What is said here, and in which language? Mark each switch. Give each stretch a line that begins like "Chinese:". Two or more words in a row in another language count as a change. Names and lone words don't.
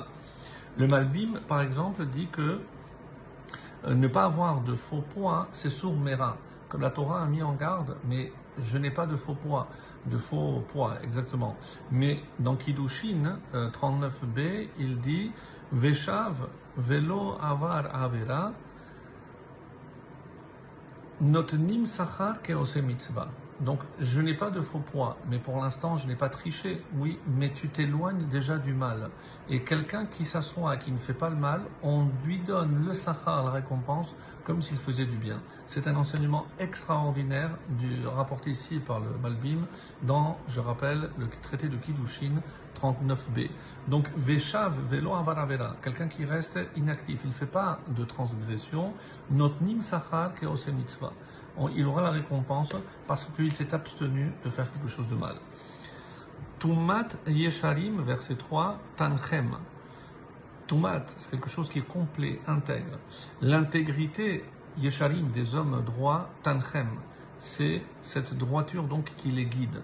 French: Le Malbim, par exemple, dit que ne pas avoir de faux poids, c'est
Hebrew: סור מרע.
French: Comme la Torah a mis en garde, mais je n'ai pas de faux poids, exactement. Mais dans Kiddushin 39b, il dit
Hebrew: ישב ולא עבר עבירה נותנים שכר כעושה מצוה.
French: Donc, je n'ai pas de faux poids, mais pour l'instant, je n'ai pas triché. Oui, mais tu t'éloignes déjà du mal. Et quelqu'un qui s'assoit, qui ne fait pas le mal, on lui donne le sachar, la récompense, comme s'il faisait du bien. C'est un enseignement extraordinaire rapporté ici par le Malbim dans, je rappelle, le traité de Kiddushin 39b. Donc,
Hebrew: ישב ולא עבר עבירה,
French: quelqu'un qui reste inactif, il ne fait pas de transgression,
Hebrew: נותנים שכר כעושה מצוה.
French: Il aura la récompense parce qu'il s'est abstenu de faire quelque chose de mal. Tumat Yesharim, verset 3, Tanchem. Tumat, c'est quelque chose qui est complet, intègre. L'intégrité Yesharim, des hommes droits, Tanchem, c'est cette droiture donc qui les guide.